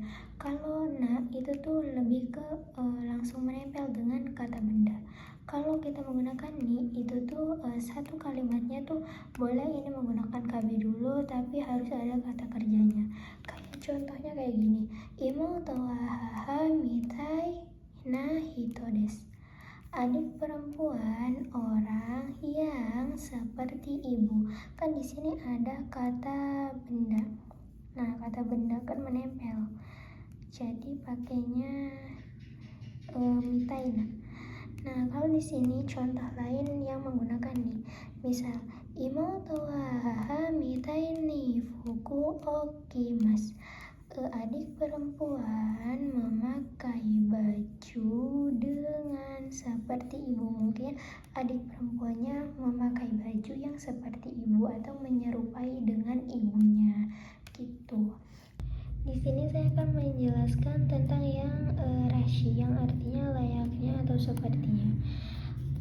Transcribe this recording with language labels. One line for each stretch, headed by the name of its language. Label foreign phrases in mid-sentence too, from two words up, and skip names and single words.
Indonesian: Kalau na itu tuh lebih ke langsung menempel dengan kata benda. Kalau kita menggunakan ni itu tuh satu kalimatnya tuh boleh ini menggunakan KB dulu, tapi harus ada kata kerjanya. Kayak contohnya kayak gini,
Japanese: 妹は母みたいな人です.
Indonesian: Adik perempuan orang yang seperti ibu. Kan di sini ada kata benda. Nah, kata benda kan menempel. Jadi pakainya mitai. Nah, kalau di sini contoh lain yang menggunakan ni, misal
Japanese: 妹は母みたいに服おきます.
Indonesian: Adik perempuan memakai baju dengan seperti ibu. Mungkin adik perempuannya memakai baju yang seperti ibu atau menyerupai dengan ibunya gitu. Di sini saya akan menjelaskan tentang yang rashi, yang artinya layaknya atau sepertinya.